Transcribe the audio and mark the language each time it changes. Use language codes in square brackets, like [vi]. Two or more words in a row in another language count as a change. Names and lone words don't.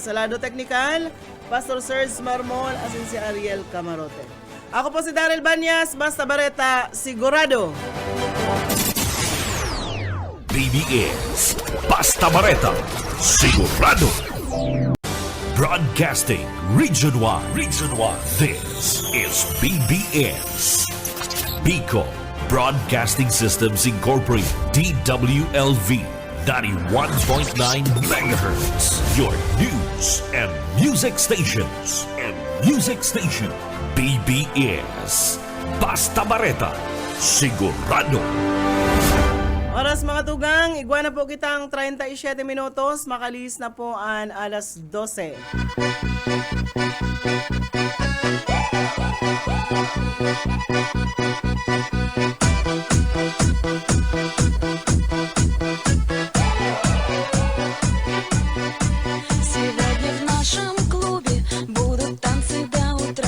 [bik] Sa lado teknikal, Pastor Serge Marmol, asin si Ariel Camarote. Ako po si Daryl Banyas, basta bareta, sigurado. BBS Basta Bareta Sigurado. [en] Broadcasting Region 1. Region 1. This is BBS Bicol Broadcasting Systems Incorporated, DWLV 91.9 MHz. Your news and music stations. [bik] BBS Basta Bareta Sigurado. Oras mga tugang, igwa na po kitang 37 minutos, makalis na po ang alas 12. [ru] Сегодня в нашем клубе будут танцы до утра.